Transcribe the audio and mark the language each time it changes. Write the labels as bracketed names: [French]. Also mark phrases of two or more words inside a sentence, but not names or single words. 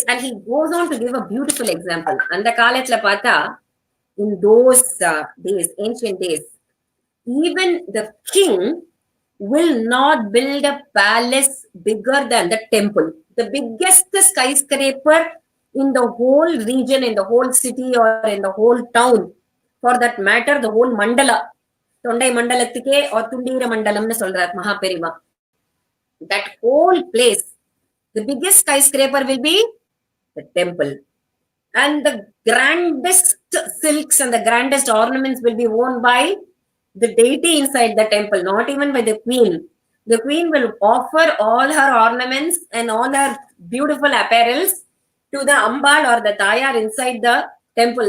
[English] And he goes on to give a beautiful example. And the Kalatla Pata, in those days, ancient days, even the king will not build a palace bigger than the temple. The biggest skyscraper in the whole region, in the whole city, or in the whole town, for that matter, the whole mandala. [Tamil] தொண்டை மண்டலத்திலே or துண்டீர மண்டலம்னு சொல்றார் மஹாபெரியவா. [English] That whole place, the biggest skyscraper will be the temple. And the grandest silks and the grandest ornaments will be worn by the deity inside the temple, not even by the queen. The queen will offer all her ornaments and all her beautiful apparels to the Ambal or the Tayar inside the temple.